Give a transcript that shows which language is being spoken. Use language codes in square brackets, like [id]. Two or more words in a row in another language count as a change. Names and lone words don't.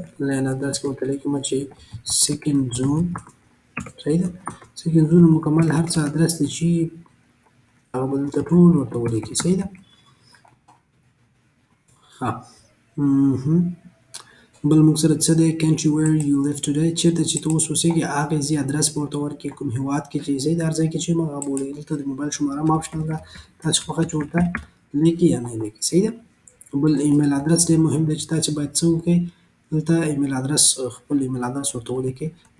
[en] line address [ps] کې ورته لیکم چې [en] second zone, [ps] صحیح ده. [en] second zone [ps] مکمل هر څه ادرس دی چې هغه به دلته ټول ورته ولیکئ، صحیح ده. ښه. بل موږ سره څه دی [en] country where you live today، [ps] چېرته چې ته اوس اوسېږې هغه ځای ادرس به ورته ورکړې، کوم هېواد کې چې ځئ د هر ځای کې چې یم هغه به ولیکئ. دلته د موبایل شماره هم آپشنل ده، تاسې خوښه چې ورته لیکئ یا نه یې لیکئ، صحیح ده. بل [en] email address [ps] ډېر مهم دی چې تاسې باید څه وکړئ، دلته [en] email address [ps] خپل [en] email address [ps] ورته ولیکئ.